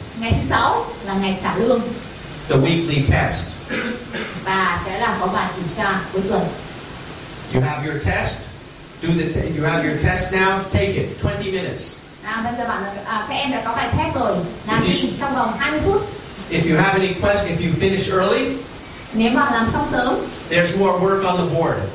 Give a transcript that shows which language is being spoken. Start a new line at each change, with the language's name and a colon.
Vietnamese: ngày thứ sáu là ngày trả lương
English: the weekly test.
Vietnamese: và sẽ là có bài kiểm tra cuối tuần.
English: You have your test, you have your test now, take it, 20 minutes.
Vietnamese: Bây giờ các em đã có bài test rồi, làm đi trong vòng 20 phút.
English: If you have any questions, if you finish early,
Vietnamese: Nếu mà làm xong sớm,
English: there's more work on the board.